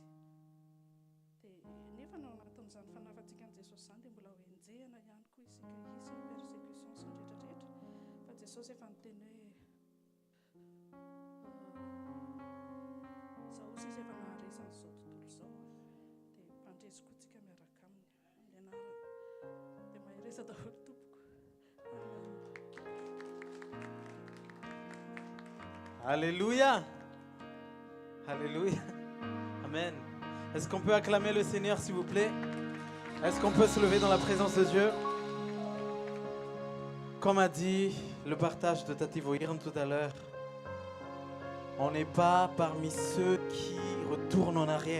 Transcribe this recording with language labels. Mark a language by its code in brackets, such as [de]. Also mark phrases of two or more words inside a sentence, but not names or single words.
[mg] Dia nefa ao anatin'izany fanafantsika an'i Jesosy izany dia mbola ho enjehana ihany koa isika izy persécution sy ny rehetrarehetra. Fa Jesosy efa niteny hoe izao izy efa naharesany izao tontolo izao. Dia mpandresy koa tsika miaraka aminy amin'ny anarany. Dia mahiresa daholo tompoko. Alléluia. Alléluia. Amen. [fr] Est-ce qu'on peut acclamer le Seigneur, s'il vous plaît? Est-ce qu'on peut se lever dans la présence de Dieu? Comme a dit le partage de Tati Voyern tout à l'heure, on n'est pas parmi ceux qui retournent en arrière.